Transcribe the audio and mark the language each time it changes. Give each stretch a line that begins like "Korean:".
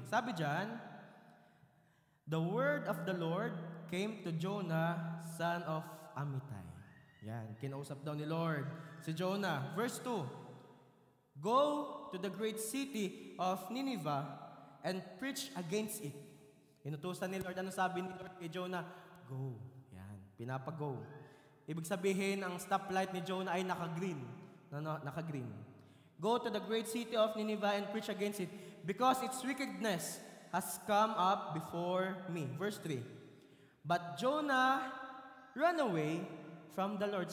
Filipino: Sabi dyan,
English: the word of the Lord came to Jonah, son of Amittai.
Filipino: Yan, kinausap daw ni Lord si Jonah.
English: Verse 2, go to the great city of Nineveh and preach against it.
Filipino: Inutusan ni Lord, ano sabi ni Lord kay Jonah? Go. Yan, pinapag-go. Ibig sabihin, ang stoplight ni Jonah ay naka-green. Naka-green.
English: Go to the great city of Nineveh and preach against it, because its wickedness has come up before me. Verse 3. But Jonah ran away from the Lord.